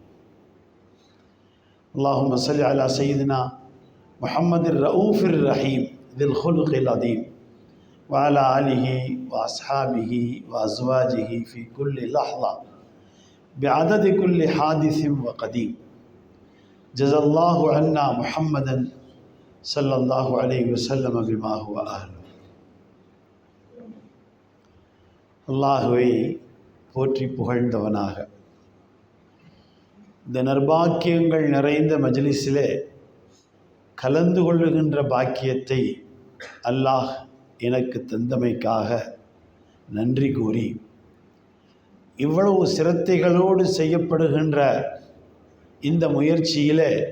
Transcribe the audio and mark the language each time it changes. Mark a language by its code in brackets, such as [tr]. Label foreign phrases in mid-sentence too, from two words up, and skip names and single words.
[ar] اللهم صل على سيدنا محمد الرؤوف الرحيم ذي الخلق العظيم وعلى آله وأصحابه وأزواجه في كل لحظة بعدد كل حادث وقديم. جزا الله عنا محمدا صلى الله عليه وسلم بما هو أهله. [ta] அல்லாஹுவை போற்றி புகழ்ந்தவனாக இந்த நற்பாக்கியங்கள் நிறைந்த மஜ்லிஸிலே கலந்து கொள்ளுகின்ற பாக்கியத்தை அல்லாஹ் எனக்கு தந்தமைக்காக நன்றி கூறி, இவ்வளவு சிரத்தைகளோடு செய்யப்படுகின்ற இந்த முயற்சியிலே